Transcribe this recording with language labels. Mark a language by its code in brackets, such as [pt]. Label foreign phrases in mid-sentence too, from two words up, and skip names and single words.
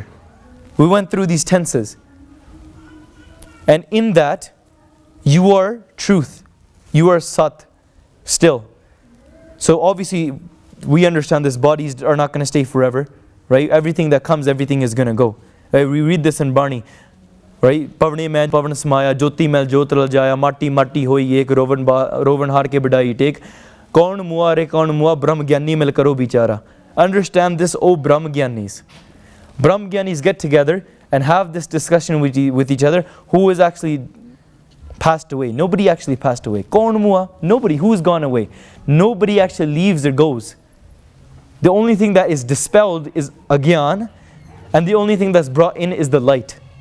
[en] We went through these tenses. And in that, you are truth. You are sat still. So obviously, we understand this bodies are not going to stay forever. Right? Everything that comes, everything is going to go. Right? We read this in Bani. Right? [pa] ਪਵਣੈ ਮਹਿ ਪਵਣੁ ਸਮਾਇਆ, ਜੋਤੀ ਮਹਿ ਜੋਤਿ ਰਲਿ ਜਾਇਆ, ਮਾਟੀ ਮਾਟੀ ਹੋਈ ਏਕ, ਰੋਵਨ ਹਾਰ ਕੇ ਬਡਾਈ ਟੇਕ. ਕਉਣੁ ਮੂਆ ਰੇ ਕਉਣੁ ਮੂਆ, ਬ੍ਰਹਮ ਗਿਆਨੀ ਮਿਲਿ ਕਰੋ ਬੀਚਾਰਾ. [en] Understand this, O Brahm Gyanis. Brahm Gyanis get together and have this discussion with each other. Who is actually passed away? Nobody actually passed away. [pa] ਕਉਣੁ ਮੂਆ? [en] Nobody. Who's gone away? Nobody actually leaves or goes. The only thing that is dispelled is agyan, and the only thing that's brought in is the light.